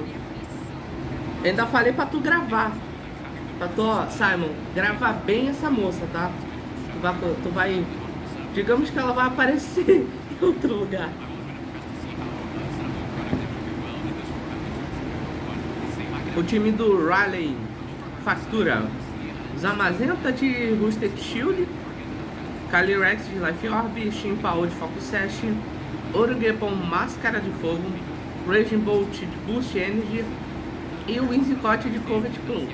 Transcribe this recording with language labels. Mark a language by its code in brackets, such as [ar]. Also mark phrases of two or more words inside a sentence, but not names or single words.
[pt] Eu ainda falei pra tu gravar. Pra tu, ó, Simon, gravar bem essa moça, tá? Tu vai... Digamos que ela vai aparecer em outro lugar. O time do Raleigh Factura. Zamazenta de Rusted Shield, Calyrex de Life Orb, Chimpao de Focus Sash, Orugepon Máscara de Fogo, Raging Bolt de Boost Energy e o Whimsicott de Covet Plunk.